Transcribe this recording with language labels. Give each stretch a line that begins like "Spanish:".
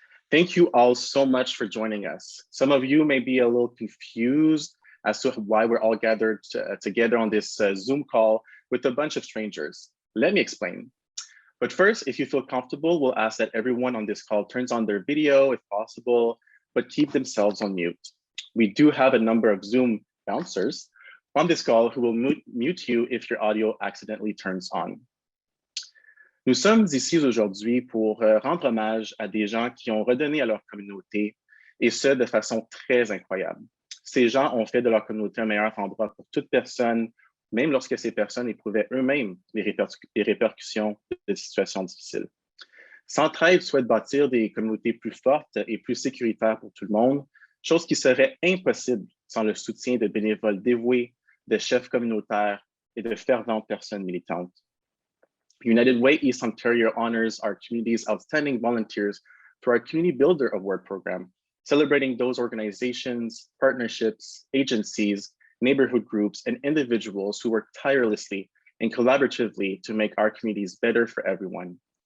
English: Thank you all so much for joining us. Some of you may be a little confused as to why we're all gathered together on this Zoom call with a bunch of strangers. Let me explain. But first, if you feel comfortable, we'll ask that everyone on this call turns on their video if possible, but keep themselves on mute. We do have a number of Zoom bouncers on this call who will mute you if your audio accidentally turns on.
French: Nous sommes ici aujourd'hui pour rendre hommage à des gens qui ont redonné à leur communauté, et ce, de façon très incroyable. Ces gens ont fait de leur communauté un meilleur endroit pour toute personne, même lorsque ces personnes éprouvaient eux-mêmes les répercussions de situations difficiles. Centraide souhaite bâtir des communautés plus fortes et plus sécuritaires pour tout le monde, chose qui serait impossible sans le soutien de bénévoles dévoués, de chefs communautaires et de ferventes personnes militantes.
English: United Way East Ontario honors our community's outstanding volunteers through our Community Builder Award program, celebrating those organizations, partnerships, agencies, neighborhood groups, and individuals who work tirelessly and collaboratively to make our communities better for everyone.